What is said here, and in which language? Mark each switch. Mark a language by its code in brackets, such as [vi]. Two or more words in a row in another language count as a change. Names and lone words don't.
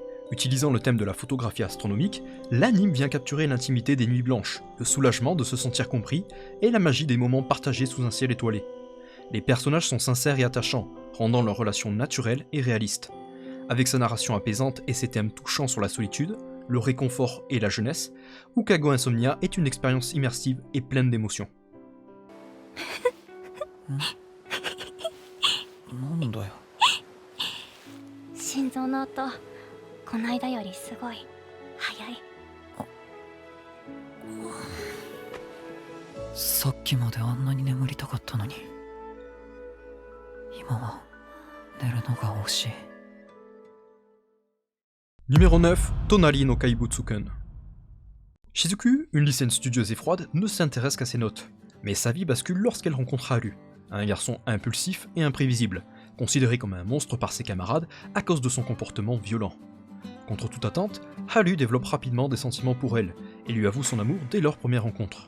[fr] Utilisant le thème de la photographie astronomique, l'anime vient capturer l'intimité des nuits blanches, le soulagement de se sentir compris et la magie des moments partagés sous un ciel étoilé. Les personnages sont sincères et attachants, rendant leurs relations naturelles et réalistes. Avec sa narration apaisante et ses thèmes touchants sur la solitude, le réconfort et la jeunesse, Ukago Insomnia est une expérience immersive et pleine d'émotions. [ja] なんだよ。心臓の音こないだよりすごい早い。さっきまであんなに眠りたかったのに今は寝るのが惜しい。 [fr] Numéro 9, Tonari no Kaibutsuken. Shizuku, une lycéenne studieuse et froide, ne s'intéresse qu'à ses notes, mais sa vie bascule lorsqu'elle rencontre Haru, un garçon impulsif et imprévisible, considéré comme un monstre par ses camarades à cause de son comportement violent. Contre toute attente, Haru développe rapidement des sentiments pour elle, et lui avoue son amour dès leur première rencontre.